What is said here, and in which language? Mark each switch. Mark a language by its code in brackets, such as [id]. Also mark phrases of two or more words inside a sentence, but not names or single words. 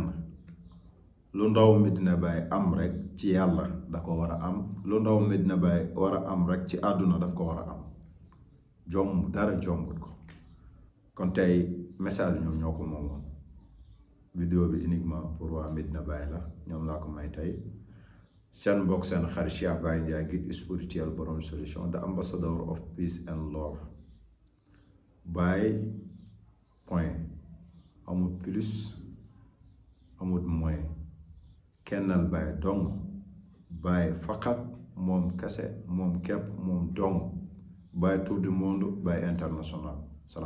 [wo] lu ndaw Medina Baye am rek ci yàlla da ko war a am lu ndaw Medina Baye war a am rek ci àdduna daf ko war a am jomb dara jombul ko. kon tey message ñoom ñoo ko moomoon vidéo bi [fr] uniquement pour [wo] waa Medina Baye la ñoom laa ko may tey. seen mbokk seen xarit Cheikh Baye Ndiaye [fr] guide spirituel [wo] borom solution [en] the ambassador of peace and love. [wo] Baye point amul plus amul moins kennal Baye dong Baye faqat moom kese moom képp moom dong Baye [fr] tour du monde [wo] Baye international.